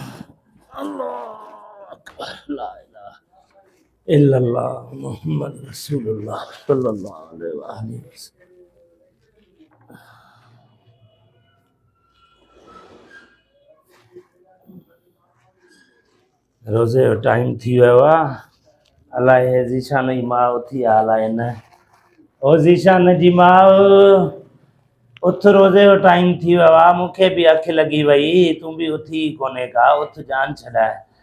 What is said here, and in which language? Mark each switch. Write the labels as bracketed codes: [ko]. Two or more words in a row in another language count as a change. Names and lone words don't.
[ar] لا إله إلا الله محمد رسول الله صلى الله عليه وسلم [sd] रोज़े जो टाइम थी वियो आहे अलाए ज़ीशान जी माउ उथी आहे अलाए न ओ ज़ीशान जी माउ उथ रोज़े जो टाइम थी वियो आहे मूंखे बि अखि लॻी वई तूं बि उथी कोन्हे का उथ जान छॾाए